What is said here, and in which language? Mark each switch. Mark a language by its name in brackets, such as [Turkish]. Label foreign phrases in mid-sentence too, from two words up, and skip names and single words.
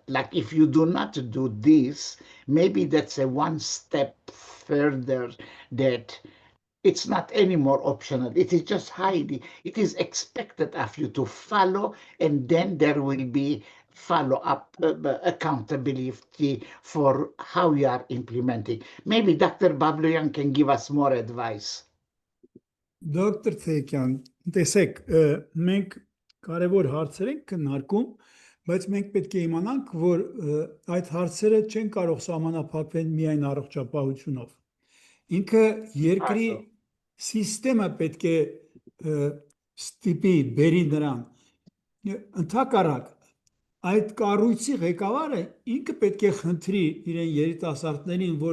[English] Like if you do not do this, maybe that's a one step further that it's not anymore optional. It is just it is expected of you to follow, and then there will be follow-up accountability for how you are implementing. Maybe Dr. Babloyan can give us more advice. [Armenian] Դոկտոր Թեքյան, տեսեք, մենք կարևոր հարցեր ենք քննարկում, բայց մենք պետք է իմանանք, որ այդ հարցերը չեն կարող սահմանափակվել միայն առողջապահությունով։ Ինքը երկրի սիստեմը պետք է ստիպի բերի նրան։ Ընդհակառակ, այդ կառույցի ղեկավարը ինքը պետք է խնդրի իրեն երիտասարդներին, որ